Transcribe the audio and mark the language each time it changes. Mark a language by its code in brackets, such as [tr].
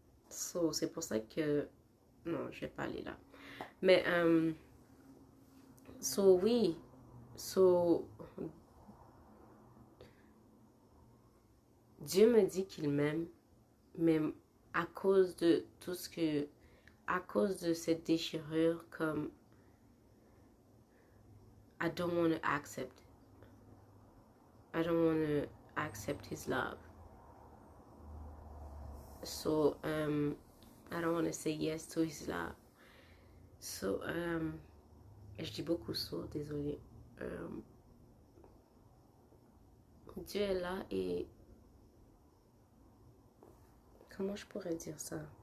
[fr] So, c'est pour ça que non, je vais pas aller là. Mais so oui, so Dieu me dit qu'il m'aime, mais à cause de tout ce que, à cause de cette déchirure, comme [en] I don't want to accept, I don't want to accept His love. So I don't want to say yes to His love. [fr] So je dis beaucoup so, désolé. Dieu est là et comment je pourrais dire ça?